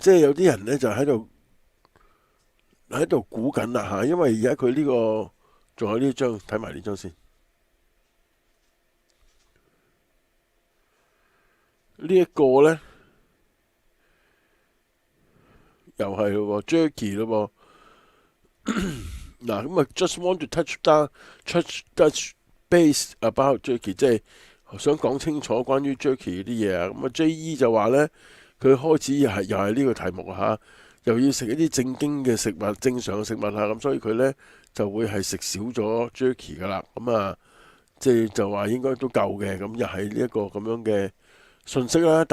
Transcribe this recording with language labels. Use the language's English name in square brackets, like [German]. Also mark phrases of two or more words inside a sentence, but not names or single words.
[Cantonese] 即係有啲人咧就喺度估緊啦嚇，因為而家佢呢個仲有呢張，睇埋呢張先。呢一個咧又係咯，Jerky 咯嗱，咁啊 ， [English] just want to touch base about Jerky， [Cantonese] 即係想講清楚關於 Jerky 啲嘢啊。咁啊，JE 就話咧，佢開始又係呢個題目嚇，又要食一啲正經嘅食物、正常嘅食物嚇，咁所以佢咧就會係食少咗 Jerky 噶啦。咁啊，即係就話應該都夠嘅，咁又係呢一個咁樣嘅信息啦。